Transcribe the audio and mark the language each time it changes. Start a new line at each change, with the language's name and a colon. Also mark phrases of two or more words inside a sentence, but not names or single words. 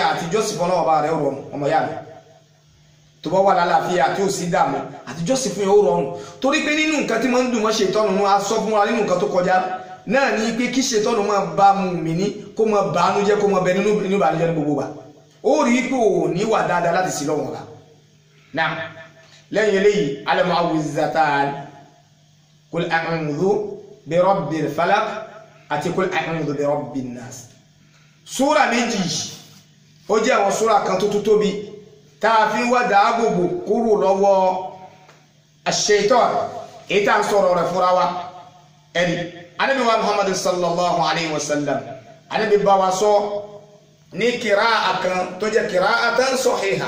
Yoruba: àtijọ́ sì fọ́nà ọba rẹ̀ rọrùn ọmọ yá mi tó bá wà lálàáfíà tí ó sì dààmú àtijọ́ sì fún yẹn ó rọrùn torí pé nínú nǹkan tí máa ń dùn mọ́ ṣètọ́nù wọn a sọ fún wa nínú nǹkan tó kọjá náà ní pé kí ṣètọ́nù máa bá mu mí ní kó máa bàánú jẹ́ kó máa bẹ nínú ìbànújẹ́ ní gbogbo wa ó rí pé ò ní wà dáadáa láti sí lọ́wọ́ wa náà lẹ́yìn eléyìí
Arabic: المعوذتان قل أعوذ برب الفلق
Yoruba: àti
Arabic: قل أعوذ برب الناس
Yoruba: súra méjì ó jẹ́ àwọn súra kan tó tóbi tá fi wá dáàbòbò kúrò lọ́wọ́ ash-shaytan èyí tá ń sọ̀rọ̀ rẹ̀ fúnra wa ẹni Ànábì wa Muhammad
Arabic: صلى الله عليه وسلم
Yoruba: Ànábì bá wa sọ ní kìráà kan tó jẹ́
Arabic: قراءة صحيحة